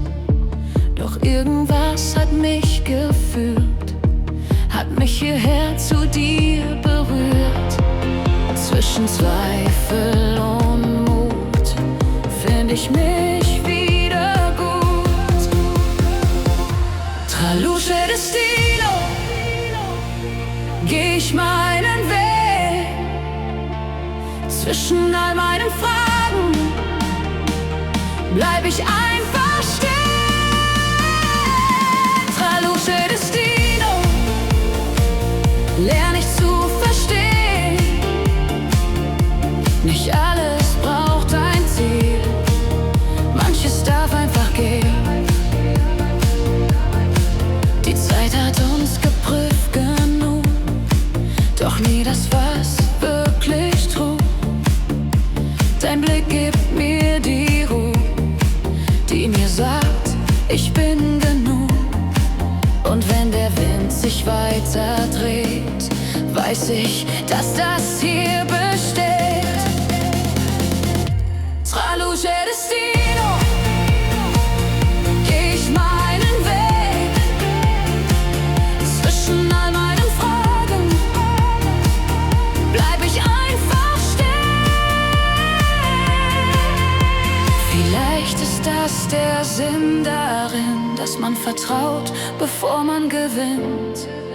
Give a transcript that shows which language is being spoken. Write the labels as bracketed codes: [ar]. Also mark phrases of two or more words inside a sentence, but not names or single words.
[de] Doch irgendwas hat mich geführt, hat mich hierher zu dir berührt. Zwischen Zweifel und Mut find ich mich wieder gut. [it] Tra luce destino, [de] geh ich meinen Weg. Zwischen all meinen Fragen bleib ich einfach stehen. [it] Tra luce destino, [de] lern ich zu verstehen. Nicht alles braucht ein Ziel, manches darf einfach gehen. Die Zeit hat uns geprüft genug, doch nie das, was wirklich trug. Dein Blick gibt mir die Ruhe, die mir sagt, ich bin genug. Und wenn der Wind sich weiter dreht, weiß ich, dass das hier besteht. [it] Tra luce destino, [de] geh ich meinen Weg. Zwischen all meinen Fragen bleib ich einfach stehen. Vielleicht ist das der Sinn darin, dass man vertraut, bevor man gewinnt.